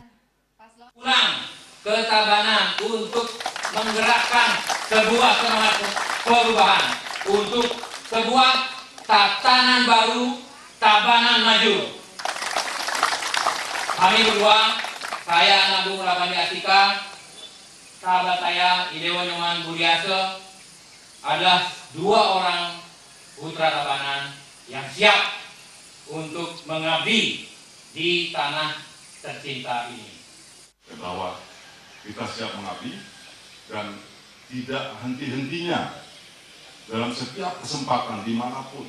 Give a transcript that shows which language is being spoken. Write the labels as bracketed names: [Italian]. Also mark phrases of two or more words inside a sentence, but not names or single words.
[Indonesian] Ke Tabanan untuk menggerakkan sebuah semangat perubahan untuk sebuah tatanan baru Tabanan Maju. Kami berdua, saya Anak Agung Ngurah Panji Astika, sahabat saya Idewo Nyoman Budiasa, adalah 2 orang putra Tabanan yang siap untuk mengabdi di tanah tercinta ini. Bahwa kita siap mengabdi dan tidak henti-hentinya dalam setiap kesempatan dimanapun.